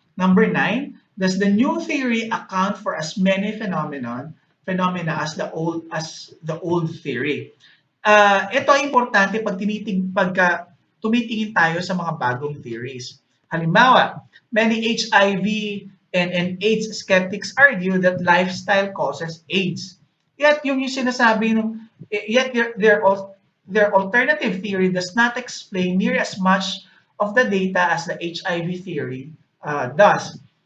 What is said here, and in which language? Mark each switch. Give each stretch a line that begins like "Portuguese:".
English: Number 9, does the new theory account for as many phenomena as the old theory?
Filipino: Ito ay importante pagka tumitingin tayo sa mga bagong theories.
English: Halimbawa, many HIV and AIDS skeptics argue that lifestyle causes AIDS. Yet
Filipino: yung sinasabi
English: yet their alternative theory does not explain near as much of the data as the HIV theory does.